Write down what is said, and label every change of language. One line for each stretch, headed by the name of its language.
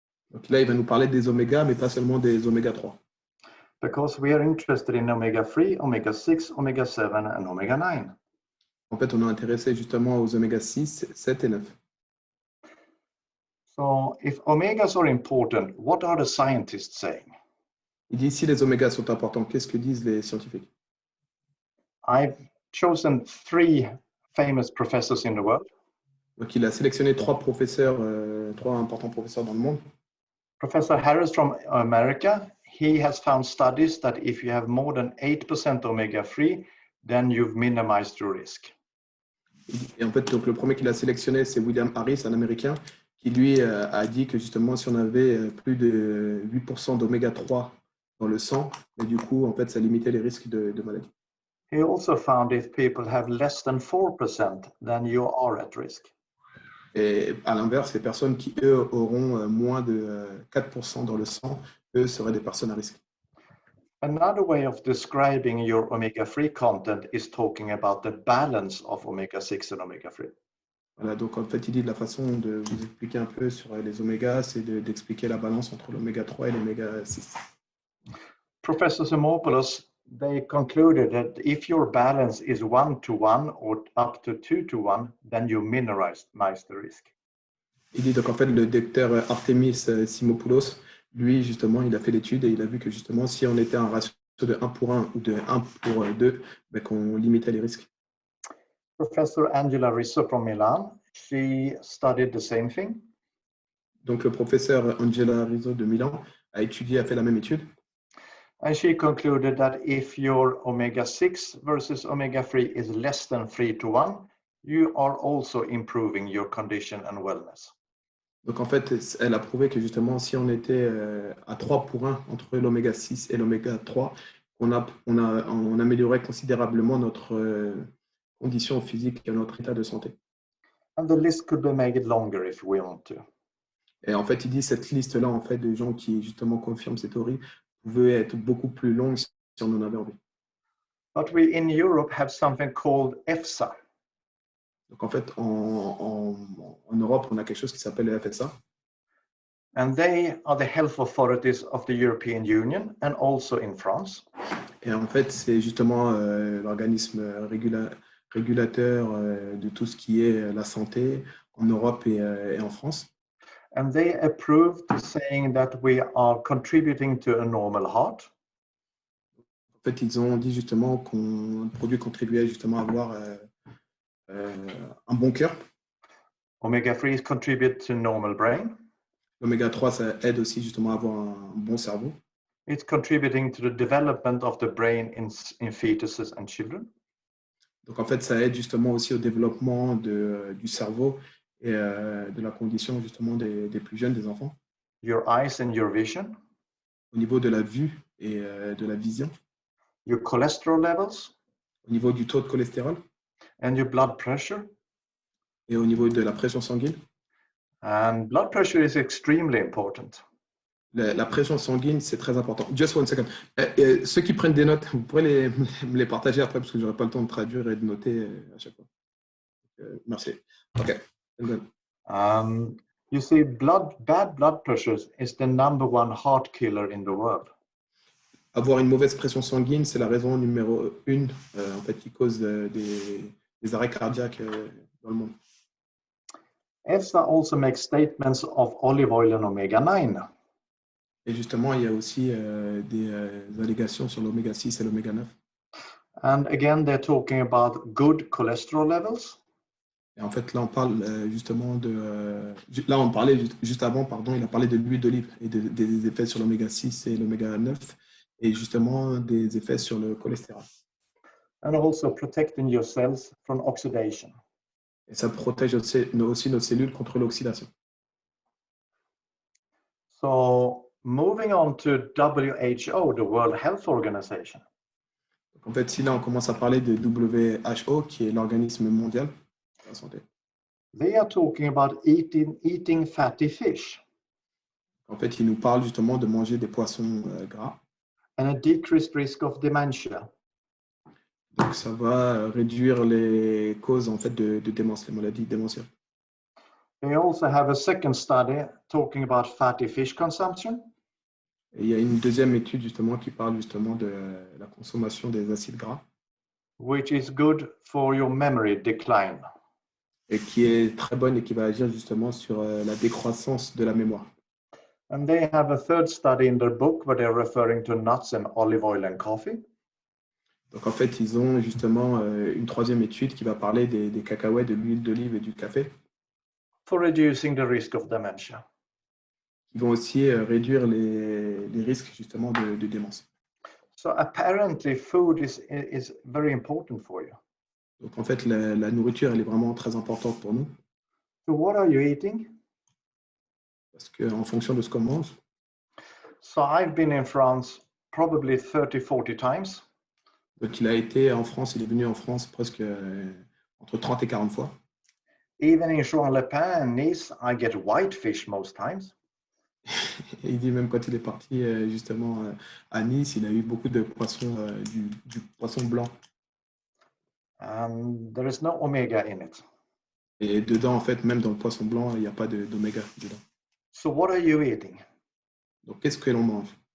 French: Donc là, il va nous parler des omégas, mais pas seulement des oméga 3.
English: Because we are interested in omega-3, omega-6, omega-7 and omega-9.
French: En fait, on est intéressé justement aux oméga 6, 7 et 9.
English: So if omegas are important, what are the scientists saying?
French: Il dit si les omégas sont importants, qu'est-ce que disent les scientifiques?
English: I've chosen 3 famous professors in the world.
French: Donc, il a sélectionné 3 professeurs, 3 importants professeurs dans le monde.
English: Professor Harris from America, he has found studies that if you have more than 8% omega-3, then you've minimized your risk.
French: Et en fait, donc, le premier qu'il a sélectionné, c'est William Harris, un Américain, qui lui a dit que justement, si on avait plus de 8% d'oméga 3 dans le sang, et du coup, en fait, ça limitait les risques de maladie.
English: He also found if people have less than 4%, then you are at risk.
French: Et à l'inverse, les personnes qui, eux, auront moins de 4% dans le sang, eux, seraient des personnes à risque.
English: Another way of describing your omega-3 content is talking about the balance of omega-6 and omega-3.
French: Voilà, donc en fait, il dit de la façon de vous expliquer un peu sur les omégas, c'est d'expliquer la balance entre l'oméga 3 et l'oméga 6.
English: Professor Simopoulos, they concluded that if your balance is 1-to-1 or up to 2-to-1, then you minimize the risk.
French: Il dit donc en fait le docteur Artemis Simopoulos, lui justement, il a fait l'étude et il a vu que justement si on était à un ratio de 1 pour 1 ou de 1 pour 2, ben, qu'on limitait les risques.
English: Professor Angela Rizzo from Milan, she studied the same thing.
French: Donc le professeur Angela Rizzo de Milan a fait la même étude.
English: And she concluded that if your omega-6 versus omega-3 is less than 3-to-1, you are also improving your condition and wellness.
French: Donc en fait, elle a prouvé que justement, si on était à 3 pour 1 entre l'oméga 6 et l'oméga 3, on améliorait considérablement notre condition physique et notre état de santé.
English: And the list could be made longer if we want to.
French: Et en fait, il dit cette liste-là, en fait, de gens qui justement confirment cette théorie, pouvait être beaucoup plus longue si on en avait envie.
English: But we in Europe have something called EFSA.
French: Donc en fait, en Europe, on a quelque chose qui s'appelle le FSA.
English: And they are the health authorities of the European Union and also in France.
French: Et en fait, c'est justement l'organisme régulateur de tout ce qui est la santé en Europe et en France.
English: And they approved saying that we are contributing to a normal heart.
French: En fait, ils ont dit justement qu'un produit contribuait justement à avoir un bon cœur.
English: Omega-3 contribute to normal brain.
French: L'oméga 3, ça aide aussi justement à avoir un bon cerveau.
English: It's contributing to the development of the brain in fetuses and children.
French: Donc en fait, ça aide justement aussi au développement du cerveau et de la condition justement des plus jeunes, des enfants.
English: Your eyes and your vision.
French: Au niveau de la vue et de la vision.
English: Your cholesterol levels.
French: Au niveau du taux de cholestérol.
English: And your blood pressure.
French: Et au niveau de la pression sanguine.
English: And blood pressure is extremely important.
French: La pression sanguine, c'est très important.
English: Just one second.
French: Ceux qui prennent des notes, vous pourrez me les partager après parce que je n'aurai pas le temps de traduire et de noter à chaque fois. Merci. OK.
English: You see, bad blood pressure is the #1 heart killer in the world.
French: Avoir une mauvaise pression sanguine, c'est la raison numéro 1 en fait, qui cause des arrêts cardiaques dans le monde.
English: EFSA also makes statements of olive oil and omega-9.
French: Et justement, il y a aussi des allégations sur l'oméga 6 et l'oméga 9.
English: And again, they're talking about good cholesterol levels.
French: Et en fait, là, on parle justement là, on parlait juste avant, pardon, il a parlé de l'huile d'olive et des effets sur l'oméga 6 et l'oméga 9 et justement des effets sur le cholestérol.
English: And also protecting your cells from oxidation.
French: Et ça protège aussi nos cellules contre l'oxydation.
English: So, moving on to WHO, the World Health Organization.
French: Donc, en fait, si là, on commence à parler de WHO, qui est l'organisme mondial de la santé.
English: They are talking about eating fatty fish.
French: En fait, ils nous parlent justement de manger des poissons gras.
English: And a decreased risk of dementia.
French: Donc, ça va réduire les causes en fait de démence, les maladies démentielles.
English: They also have a second study talking about fatty fish consumption.
French: Et il y a une deuxième étude justement qui parle justement de la consommation des acides gras
English: which is good for your memory decline.
French: et qui est très bonne et qui va agir justement sur la décroissance de la mémoire.
English: And they have a third study in their book where they're referring to nuts and olive oil and coffee.
French: Donc en fait, ils ont justement une troisième étude qui va parler des cacahuètes, de l'huile d'olive et du café,
English: For reducing the risk of dementia.
French: qui vont aussi réduire les risques justement de démence.
English: So apparently food is very important for you.
French: Donc en fait, la nourriture, elle est vraiment très importante pour nous
English: So what are you eating?
French: parce qu'en fonction de ce qu'on mange,
English: So I've been in France probably 30, 40 times.
French: donc il a été en France, il est venu en France presque entre 30 et 40 fois.
English: Even in Juan-le-Pin and Nice, I get white fish most times.
French: Et il dit même quand il est parti justement à Nice, il a eu beaucoup de poissons, du poisson blanc.
English: And there is no omega in it.
French: Et dedans, en fait, même dans le poisson blanc, il n'y a pas d'oméga dedans.
English: So what are you eating?
French: Donc, qu'est-ce que l'on mange?